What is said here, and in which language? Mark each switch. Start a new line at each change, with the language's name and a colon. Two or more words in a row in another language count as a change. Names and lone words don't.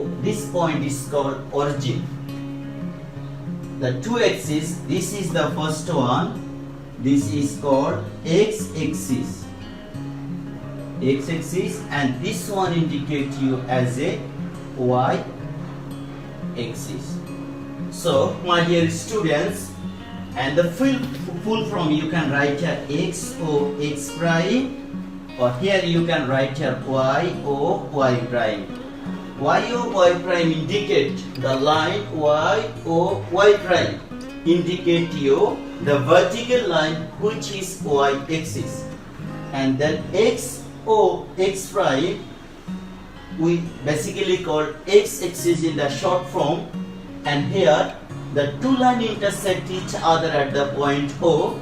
English: This point is called origin. The two axes, this is the first one, this is called x-axis, and this one indicates you as a y-axis. So my dear students, and the full form you can write here x o x prime, or here you can write here y o y prime. Y o y prime indicate the line y o y prime indicate you the vertical line which is y axis, and then x o x prime we basically call x axis in the short form. And here the two lines intersect each other at the point O.